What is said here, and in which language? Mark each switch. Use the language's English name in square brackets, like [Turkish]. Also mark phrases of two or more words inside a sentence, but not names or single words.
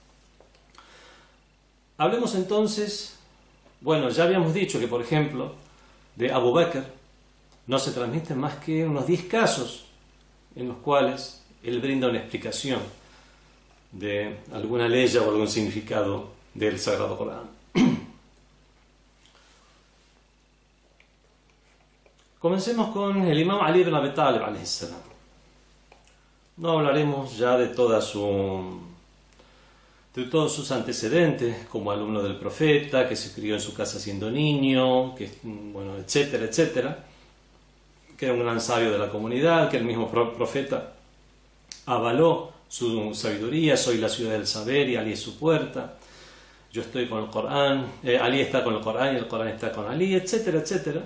[Spanish] Hablemos entonces, bueno, ya habíamos dicho que, por ejemplo, de Abu Bakr no se transmiten más que unos 10 casos en los cuales él brinda una explicación de alguna ley o algún significado del Sagrado Corán. Comencemos con el imam Ali bin Abi Talib [Arabic] عليه السلام. [Spanish] No hablaremos ya de todos sus antecedentes, como alumno del profeta, que se crió en su casa siendo niño, bueno, etcétera, etcétera, que era un gran sabio de la comunidad, que el mismo profeta avaló su sabiduría: soy la ciudad del saber y Ali es su puerta, yo estoy con el Corán, Ali está con el Corán y el Corán está con Ali, etcétera, etcétera.